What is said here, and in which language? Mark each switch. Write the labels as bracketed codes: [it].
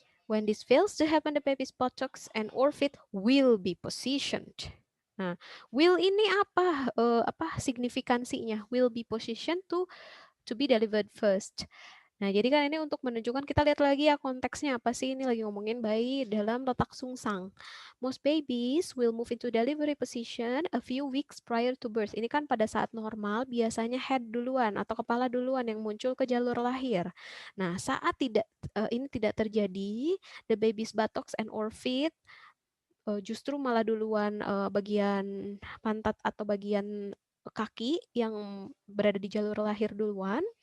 [en] When this fails to happen, the baby's buttocks and or feet will be positioned. [id] Nah, will ini apa signifikansinya? [en] Will be positioned to be delivered first. [id] Nah, jadi kan ini untuk menunjukkan, kita lihat lagi ya konteksnya apa sih, ini lagi ngomongin bayi dalam letak sungsang. [en] Most babies will move into delivery position a few weeks prior to birth. [id] Ini kan pada saat normal biasanya head duluan atau kepala duluan yang muncul ke jalur lahir. Nah, saat ini tidak terjadi, [en] the baby's buttocks and or feet [id] justru malah duluan bagian pantat atau bagian kaki yang berada di jalur lahir duluan.